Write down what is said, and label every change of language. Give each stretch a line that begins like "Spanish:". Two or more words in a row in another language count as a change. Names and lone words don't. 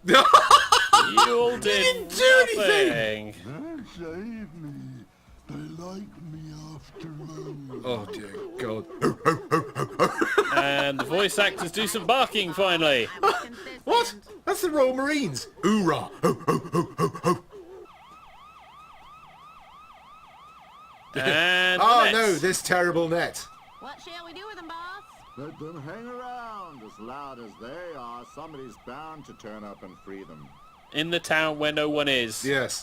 English: You all did didn't do anything. nothing. They saved me. They like me after all. Oh dear God. And the voice actors do some barking finally. I was consistent. What? That's the Royal Marines. Hoorah! Ho ho ho ho ho. And Oh the no, nets. this terrible net. What shall we do with them, boss? Let them hang around. As loud as they are, somebody's bound to turn up and free them. In the town where no one is. Yes.